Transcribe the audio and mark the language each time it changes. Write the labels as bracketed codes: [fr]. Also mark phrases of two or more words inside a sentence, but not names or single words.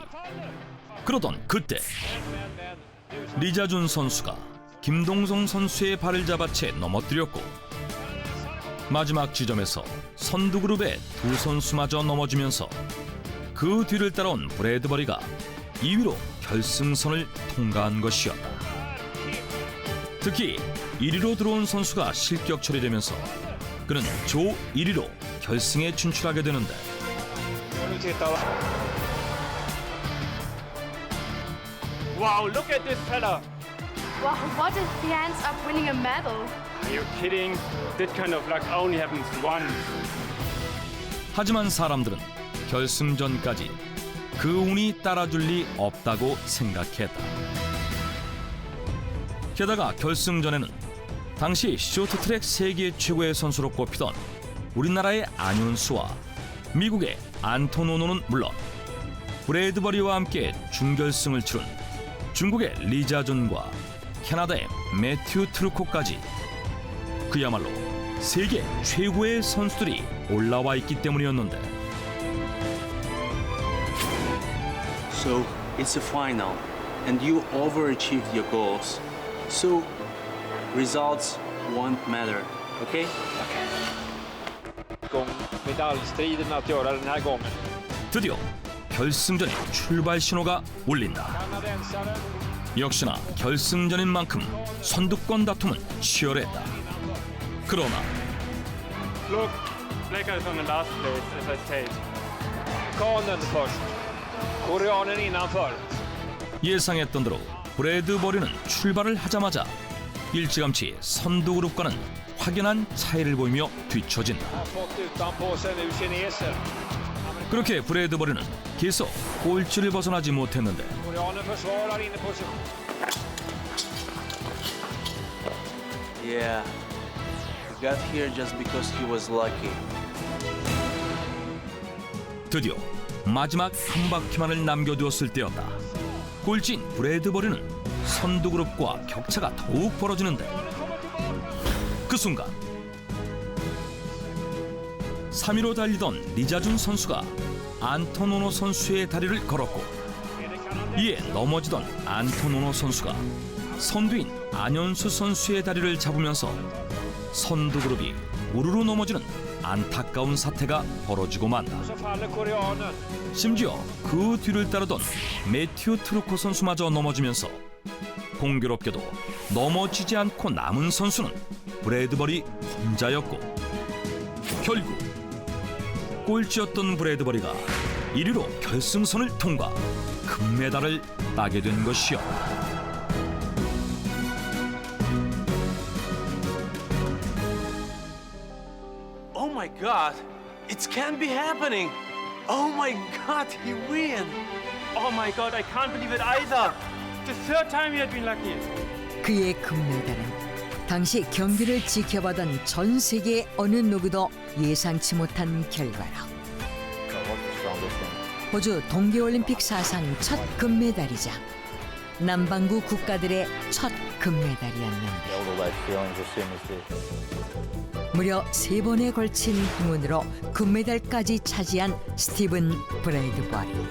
[ko] 그러던 그때 리자준 선수가 김동성 선수의 발을 잡아채 넘어뜨렸고 마지막 지점에서 선두 그룹의 두 선수마저 넘어지면서 그 뒤를 따라온 브래드 버리가 2위로 결승선을 통과한 것이었다. 특히 1위로 들어온 선수가 실격 처리되면서 그는 조 1위로 결승에 진출하게 되는데 [en] Wow, look at this fella. Wow, what if he ends up winning a medal? Are you kidding? That kind of luck only happens once. [ko] 하지만 사람들은 결승전까지 그 운이 따라줄 리 없다고 생각했다. 게다가 결승전에는 당시 쇼트트랙 세계 최고의 선수로 꼽히던 우리나라의 안윤수와 미국의 안토노노는 물론 브래드 버리와 함께 준결승을 치른 중국의 리자준과 캐나다의 매튜 트루코까지 그야말로 세계 최고의 선수들이 올라와 있기 때문이었는데 [en] So, it's a final, and you overachieved your goals. So, results won't matter, okay? [sv] Medaljstriden att göra den här gången. [ko] 드디어 결승전의 출발 신호가 울린다. [sv] Kanadensaren. [ko] 역시나 결승전인 만큼 선두권 다툼은 치열했다. 그러나 [en] Look, like I was on the last place, as I said. [sv] Kanen först. Koreanen innanför. [ko] 예상했던 대로 브래드 버리는 출발을 하자마자 일찌감치 선두 그룹과는 확연한 차이를 보이며 뒤처진다. [sv] Har fått utanpå sig nu kinesen. [ko] 그렇게 브래드 버리는 계속 꼴찌를 벗어나지 못했는데 [sv] Koreanen försvarar inneposition. [en] Yeah. He got here just because he was lucky. [ko] 드디어 마지막 한 바퀴만을 남겨두었을 때였다. 꼴찌인 브래드 버리는 선두 그룹과 격차가 더욱 벌어지는데 그 순간 3위로 달리던 리자준 선수가 안토노노 선수의 다리를 걸었고 이에 넘어지던 안토노노 선수가 선두인 안현수 선수의 다리를 잡으면서 선두 그룹이 우르르 넘어지는 안타까운 사태가 벌어지고 만다. [sv] Så faller koreanen. [ko] 심지어 그 뒤를 따르던 매튜 트루코 선수마저 넘어지면서 공교롭게도 넘어지지 않고 남은 선수는 브래드 버리 혼자였고 결국 꼴찌였던 브래드 버리가 1위로 결승선을 통과 금메달을 따게 된 것이었다. [en] Oh my god! It can't be happening! Oh my god, he win! Oh my god, I can't believe it either. The third time he had been lucky. [ko] 그의 금메달은 당시 경기를 지켜보던 전 세계 어느 누구도 예상치 못한 결과로 호주 동계올림픽 사상 첫 금메달이자 남반구 국가들의 첫 금메달이었는데 무려 3번에 걸친 행운으로 금메달까지 차지한 스티븐 브래드버리.